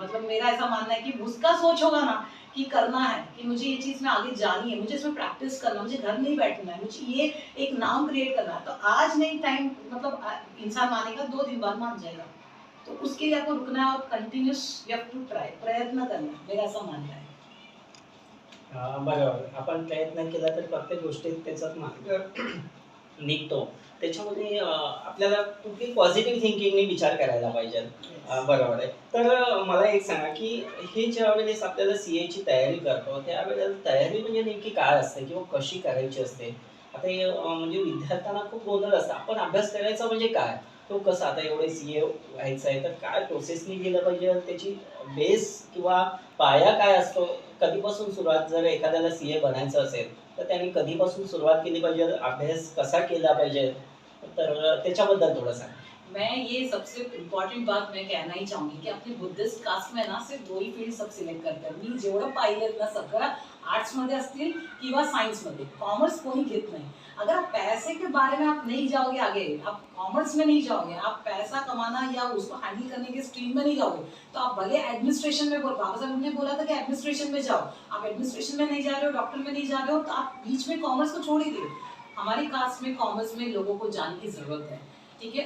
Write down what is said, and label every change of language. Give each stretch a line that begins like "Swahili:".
Hindi: मतलब मेरा ऐसा मानना है कि उसका सोच होगा ना कि करना है, कि मुझे ये चीज में आगे जानी है, मुझे इसमें प्रैक्टिस करना, मुझे घर नहीं बैठना है, मुझे ये एक नाम क्रिएट करना है, तो आज नहीं टाइम मतलब इंसान मानेगा 2 दिन बाद मान जाएगा. तो उसके लिए आपको रुकना है और continuous
English: you have to try,
Hindi: प्रयत्न करना है, मेरा ऐसा मानना है.
Marathi: बरोबर, आपण प्रयत्न केला तर प्रत्येक गोष्टीत त्याचा मार्ग निघतो. त्याच्यामध्ये आपल्याला कुठली पॉझिटिव्ह थिंकिंगने विचार करायला पाहिजे. बरोबर आहे. तर मला एक सांगा की हे ज्यावेळेस आपल्याला सीएची तयारी करतो त्यावेळेला तयारी म्हणजे नेमकी काय असते किंवा कशी करायची असते? आता हे म्हणजे विद्यार्थ्यांना खूप गोंधळ असतं. आपण अभ्यास करायचा म्हणजे काय? तो कसा आता एवढे सीए व्हायचं आहे तर काय प्रोसेसनी गेलं पाहिजे? त्याची बेस किंवा पाया काय असतो? कधीपासून सुरुवात, जर एखाद्याला सीए बनायचं असेल तर त्यांनी कधीपासून सुरुवात केली पाहिजे? अभ्यास कसा केला पाहिजे? तर त्याच्याबद्दल थोडं सांगा.
Hindi: मैं ये सबसे इम्पॉर्टंट बात मैं कहना ही चाहूंगी की अपनी बुद्धिस्ट कास्ट में ना सिर्फ 2 ही फील्ड सब सिलेक्ट करतात.
Marathi: मी जेवढं पाहिलेत ना सगळं आर्ट्स मध्ये असतील किंवा सायन्स मध्ये, कॉमर्स
Hindi: कोई घेत नहीं. अगर आप पैसे के बारे में आप नहीं जाओगे आगे, आप कॉमर्स में नहीं जाओगे, आप पैसा कमाना या उसको हैंडल करने के स्ट्रीम में नहीं जाओगे, तो आप भले एडमिनिस्ट्रेशन में, बाबा साहब ने बोला था कि एडमिनिस्ट्रेशन में जाओ, आप एडमिनिस्ट्रेशन में नहीं जा रहे हो, डॉक्टर में नहीं जा रहे हो, तो आप बीच में कॉमर्स को छोड़ ही दो. हमारी कास्ट में कॉमर्स में लोगों को जाने की जरूरत है, ठीक है.